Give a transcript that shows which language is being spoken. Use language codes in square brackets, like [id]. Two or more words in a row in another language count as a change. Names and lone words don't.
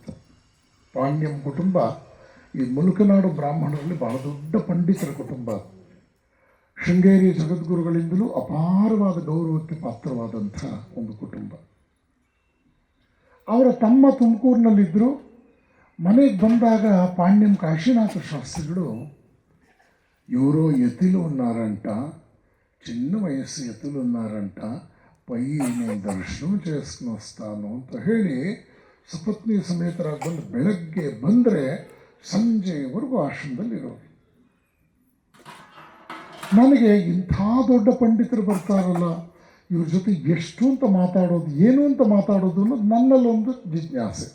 [kn] ಪಾಣ್ಯಂ ಕುಟುಂಬ ಈ ಮುಲುಕನಾಡು ಬ್ರಾಹ್ಮಣರಲ್ಲಿ ಬಹಳ ದೊಡ್ಡ ಪಂಡಿತರ ಕುಟುಂಬ. ಶೃಂಗೇರಿ ಜಗದ್ಗುರುಗಳಿಂದಲೂ ಅಪಾರವಾದ ಗೌರವಕ್ಕೆ ಪಾತ್ರವಾದಂಥ ಒಂದು ಕುಟುಂಬ. ಅವರ ತಮ್ಮ ತುಮಕೂರಿನಲ್ಲಿದ್ದರು. ಮನೆಗೆ ಬಂದಾಗ ಪಾಣ್ಯಂ ಕಾಶಿನಾಥ ಶಾಸ್ತ್ರಿಗಳು, [te] ఎవరో ఎత్తులు ఉన్నారంట, చిన్న వయస్సు ఎత్తులు ఉన్నారంట, పోయి నేను దర్శనం చేసుకుని వస్తాను [kn] ಅಂತ ಹೇಳಿ ಸಪತ್ನಿ ಸಮೇತರಾಗಿ ಬಂದು ಬೆಳಗ್ಗೆ ಬಂದರೆ ಸಂಜೆವರೆಗೂ ಆಶ್ರಮದಲ್ಲಿರೋರು. ನನಗೆ ಇಂಥ ದೊಡ್ಡ ಪಂಡಿತರು ಬರ್ತಾರಲ್ಲ, ಇವ್ರ ಜೊತೆ ಎಷ್ಟು ಅಂತ ಮಾತಾಡೋದು, ಏನು ಅಂತ ಮಾತಾಡೋದು ಅನ್ನೋದು ನನ್ನಲ್ಲೊಂದು ಜಿಜ್ಞಾಸೆ.